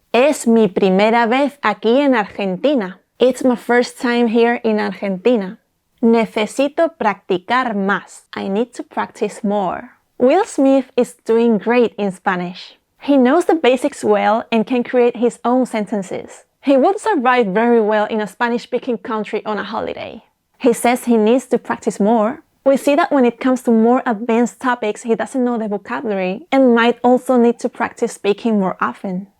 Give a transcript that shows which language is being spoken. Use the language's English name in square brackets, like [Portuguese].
[Spanish] Es mi primera vez aquí en Argentina. [English] It's my first time here in Argentina. [Spanish] Necesito practicar más. [English] I need to practice more. Will Smith is doing great in Spanish. He knows the basics well and can create his own sentences. He would survive very well in a Spanish-speaking country on a holiday. He says he needs to practice more. We see that when it comes to more advanced topics, he doesn't know the vocabulary and might also need to practice speaking more often.